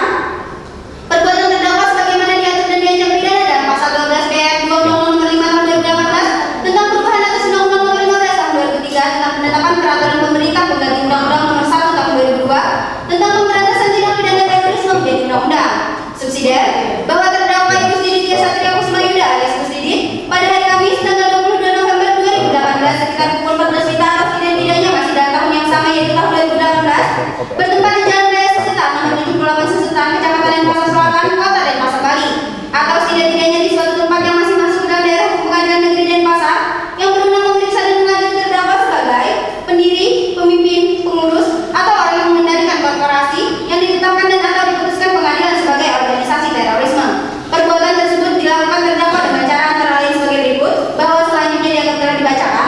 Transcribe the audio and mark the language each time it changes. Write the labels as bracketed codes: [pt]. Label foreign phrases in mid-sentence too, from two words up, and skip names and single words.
[id] Perbuatan terdakwa sebagaimana diatur dan diancam pidana dalam pasal 12 ayat 2 Undang-Undang Nomor 5 Tahun 2018 tentang perubahan atas Undang-Undang Nomor 15 Tahun 2003 tentang penetapan peraturan pemerintah pengganti Undang-Undang Nomor 1 Tahun 2002 tentang pemberantasan tindak pidana terorisme menjadi undang-undang. Subsidiar bahwa terdakwa Ibu Ditya Satria Kusuma Yuda alias Ibu Sidit pada hari Kamis tanggal 22 November 2018 sekitar pukul 14 WITA atau setidak-tidaknya masih dalam tahun yang sama yaitu tahun 2018 bertempat di Jalan Raya Sesetan nomor 78 Sesetan, Kecamatan Denpasar Selatan, Kota Denpasar, Bali, atau setidak-tidaknya di suatu tempat yang masih masuk dalam daerah hukum Pengadilan Negeri Denpasar yang berwenang memeriksa dan mengadili terdakwa sebagai pendiri, pemimpin, pengurus, atau orang yang mengendalikan korporasi yang ditetapkan dan atau diputuskan pengadilan sebagai organisasi terorisme. Perbuatan tersebut dilakukan terdakwa dengan cara antara lain sebagai berikut, bahwa selanjutnya dianggap telah dibacakan.